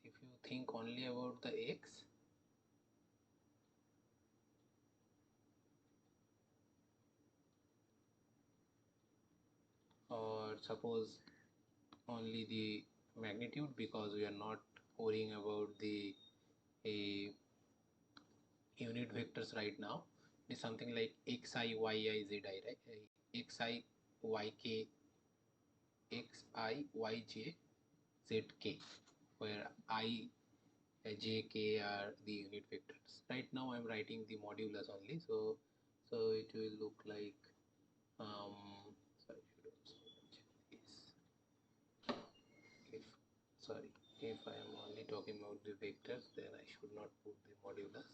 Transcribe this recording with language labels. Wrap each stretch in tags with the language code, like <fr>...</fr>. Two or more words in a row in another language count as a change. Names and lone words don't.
<en>If you think only about the x, or suppose only the magnitude, because we are not worrying about the a unit vectors right now. It is something like xi, yi, zi, right? Xi, yk, xi, yj, zk, where I, j, k are the unit vectors. Right now I'm writing the modulus only, so it will look like sorry, should also mention this. If sorry, if I am only talking about the vectors, then I should not put the modulus.</en>